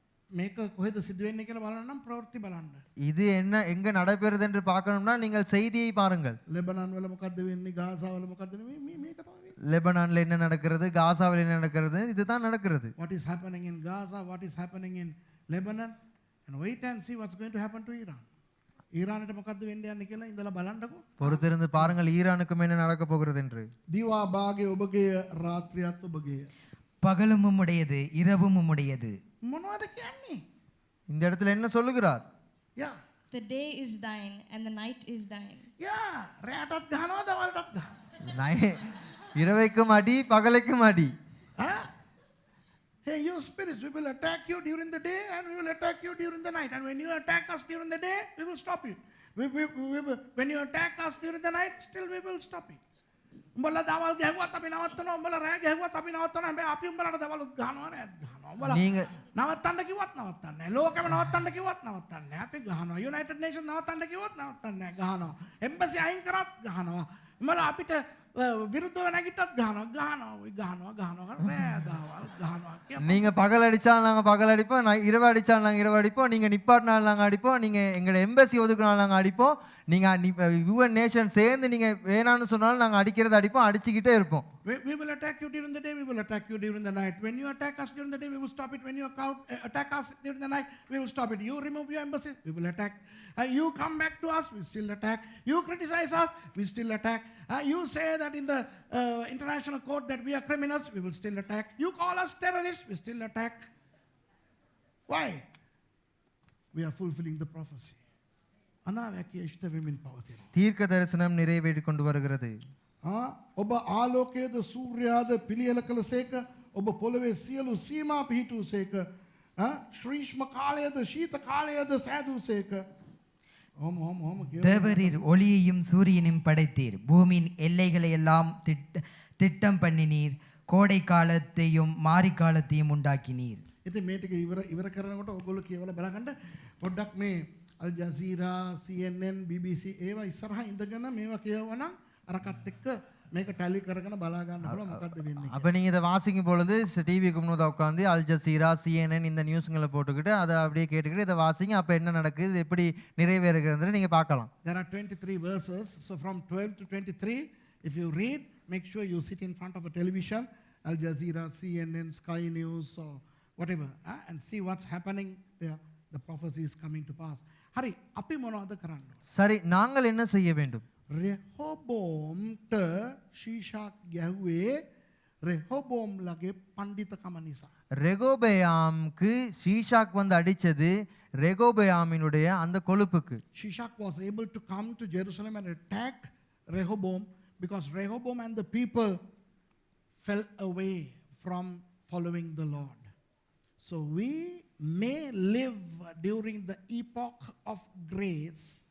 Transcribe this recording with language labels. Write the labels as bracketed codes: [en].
[si] මේක කොහෙද සිදු වෙන්නේ කියලා බලන්න නම් ප්‍රවෘත්ති බලන්න. [ta] இது என்ன எங்க நடைபெறுது என்று பார்க்கணும்னா நீங்கள் செய்தியை பாருங்கள். [si] ලෙබනන් වල මොකද්ද වෙන්නේ? ගාසා වල මොකද්ද වෙන්නේ? මේක තමයි වෙන්නේ. [ta] லெபனான்ல என்ன நடக்கிறது, காசாவில் என்ன நடக்கிறது, இதுதான் நடக்கிறது. [en] What is happening in Gaza, what is happening in Lebanon, and wait and see what's going to happen to Iran. [si] ඊරානට මොකද්ද වෙන්න යන්නේ කියලා ඉඳලා බලන්නකෝ. [ta] பொறுத்திருந்து பாருங்கள் ஈரானுக்கும் என்ன நடக்க போகிறது என்று. [si] දිවා භාගයේ ඔබගේ රාත්‍රියත් ඔබගේ. [ta] பகலும் உம்முடையது, இரவும் உம்முடையது. [si] මොනවද කියන්නේ? [ta] இந்த இடத்துல என்ன சொல்லுகிறார்? Yeah. [en] The day is thine and the night is thine. [si] Yeah, රැටත් ගහනවා දවල්ටත් ගහනවා. [ta] இரவைக்கும் அடி பகலைக்கும் அடி. [en] Hey, you spirits, we will attack you during the day and we will attack you during the night. And when you attack us during the day, we will stop you. When you attack us during the night, still we will stop you. [si] උඹලා දවල් ගැහුවත් අපි නවත්තනවා. උඹලා රෑ ගැහුවත් අපි නවත්තනවා. හැබැයි අපි උඹලට දවල් ගහනවා නේද? ගහනවා. උඹලා [ta] நீங்க [si] නවත්තන්න කිව්වත් නවත්තන්නේ නැහැ. ලෝකෙම නවත්තන්න කිව්වත් නවත්තන්නේ නැහැ. අපි ගහනවා. යුනයිටඩ් නේෂන් නවත්තන්න කිව්වත් නවත්තන්නේ නැහැ. ගහනවා. එම්බසි අයින් කරත් ගහනවා. උඹලා අපිට විරුද්ධව නැගිට්ටත් ගහනවා. රෑ දවල් ගහනවා. [ta] நீங்க பகல் அடிச்சாலும் நாங்க பகல் அடிப்போம், இரவு அடிச்சாலும் நாங்க இரவு அடிப்போம், நீங்க நிப்பாட்டினாலும் நாங்க அடிப்போம், நீங்க எங்களை எம்பசி ஒதுக்குனாலும் நாங்க அடிப்போம், நீங்க யுஎன் நேஷன் சேர்ந்து நீங்க வேணான்னு சொன்னாலும் நாங்க அடிக்கிறது அடிப்போம், அடிச்சுக்கிட்டே இருப்போம். [en] We will attack you during the day, we will attack you during the night. When you attack us during the day, we will stop it. When you attack us during the night, we will stop it. You remove your embassy, we will attack. You come back to us, we still attack. You criticize us, we still attack. You say that in the international court that we are criminals, we will still attack. You call us terrorists, we still attack. Why? We are fulfilling the prophecy. [si] අනාවැකිය ඉෂ්ට වෙමින් පවතිනවා. [ta] தீர்க்க தரிசனம் நிறைவேறி கொண்டு வருகிறது. [si] ඔබ ආලෝකයේද සූර්යාද පිළියෙල කළසේක, ඔබ පොළවේ සියලු සීමා පිහිටුවසේක, ශ්‍රීෂ්ම කාලයේද ශීත කාලයේද සෑදූසේක. ஓம் [ta] தேவரீர் ஒளியையும் சூரியனையும் படைத்தீர், பூமியின் எல்லைகளை எல்லாம் திட்டம் பண்ணினீர், கோடை காலத்தையும் மாரி காலத்தையும் உண்டாக்கினீர். [si] ඉතින් මේ ටික ඉවර කරනකොට ඔයගොල්ලෝ කියවලා බලගන්න පොඩ්ඩක් මේ අල් ජසීරා, CNN, BBC ඒවා ඉස්සරහා ඉඳගෙන මේවා කියවනම් අරකට එක්ක මේක ටැලි කරගෙන බලා ගන්න පුළුවන් මොකද්ද වෙන්නේ. [ta] அப்போ நீங்கள் இதை வாசிக்கும் பொழுது டிவிக்கு முன்னாடி உட்காந்து அல் ஜசீரா, CNN இந்த நியூஸுங்களை போட்டுக்கிட்டு அதை அப்படியே கேட்டுக்கிட்டு இதை வாசிங்க. அப்போ என்ன நடக்குது, இது எப்படி நிறைவேறுகிறது நீங்கள் பார்க்கலாம். [en] There are 23 verses. So from 12 to 23, if you read, make sure you sit in front of a television, Al Jazeera, CNN, Sky News, or whatever, and see what's happening there. The prophecy is coming to pass. [si] Hari, අපි මොනවද කරන්න? [ta] சரி, நாங்கள் என்ன செய்ய வேண்டும்? [si] රෙහොබෝම්ට ශීෂාක් ගැහුවේ රෙහොබෝම් ලගේ පණ්ඩිතකම නිසා. [ta] ரெகோபயாமுக்கு ஷீஷாக் வந்து அடிச்சது ரெகோபயாமினுடைய அந்த கொழுப்புக்கு. [en] Shishak was able to come to Jerusalem and attack Rehoboam because Rehoboam and the people fell away from following the Lord. So we may live during the epoch of grace.